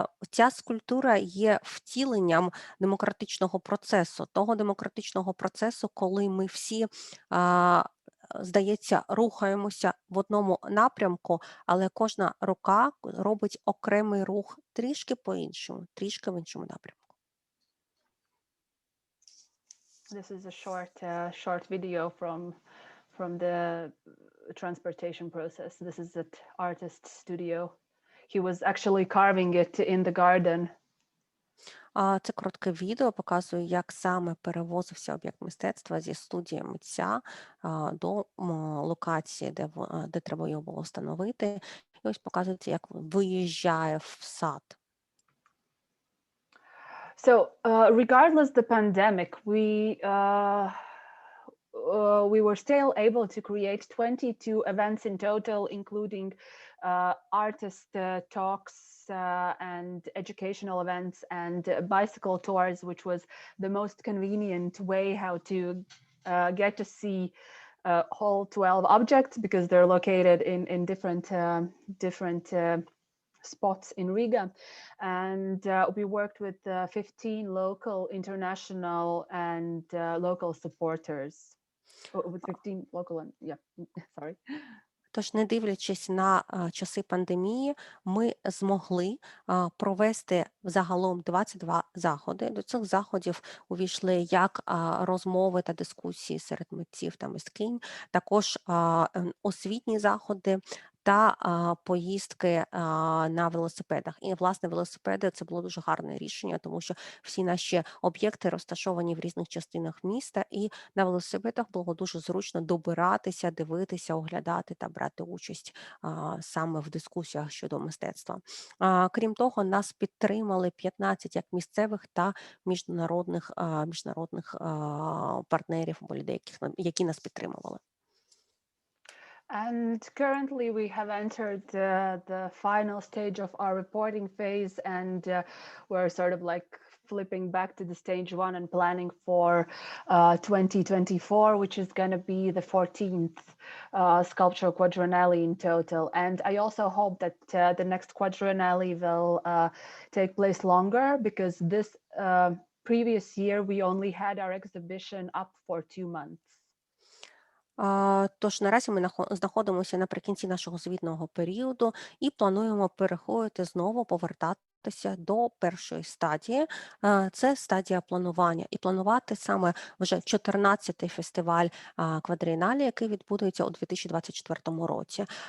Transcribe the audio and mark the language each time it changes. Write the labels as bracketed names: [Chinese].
[Ukrainian] Ця скульптура є втіленням демократичного процесу, того демократичного процесу, коли ми всі здається, рухаємося в одному напрямку, але кожна рука робить окремий рух трішки по-іншому, трішки в іншому напрямку. [English] This is a short video from the transportation process. This is at artist's studio. He was actually carving it in the garden. [Ukrainian] Це коротке відео показує, як саме перевозився об'єкт мистецтва зі студії митця до локації, де треба його було встановити. І ось показується, як виїжджає в сад. [English] So, regardless the pandemic, we were still able to create 22 events in total, including artist talks and educational events and bicycle tours, which was the most convenient way how to get to see all 12 objects, because they're located in different spots in Riga. And we worked with 15 local, international and local supporters. With 15 local and sorry. [Ukrainian] Тож, не дивлячись на часи пандемії, ми змогли провести загалом 22 заходи. До цих заходів увійшли як розмови та дискусії серед митців та мисткинь, також освітні заходи та поїздки на велосипедах. І, власне, велосипеди – це було дуже гарне рішення, тому що всі наші об'єкти розташовані в різних частинах міста, і на велосипедах було дуже зручно добиратися, дивитися, оглядати та брати участь саме в дискусіях щодо мистецтва. Крім того, нас підтримали 15 як місцевих та міжнародних партнерів, або людей, які нас підтримували. [English] And currently we have entered the final stage of our reporting phase, and we're sort of like flipping back to the stage one and planning for 2024, which is going to be the 14th Sculpture Quadrennial in total. And I also hope that the next Quadrennial will take place longer, because this previous year we only had our exhibition up for 2 months. [Ukrainian] Тож наразі ми знаходимося наприкінці нашого звітного періоду і плануємо переходити знову повертати до першої стадії. Це стадія планування. І планувати саме вже 14-й фестиваль Квадрієнале, який відбудеться у 2024 році.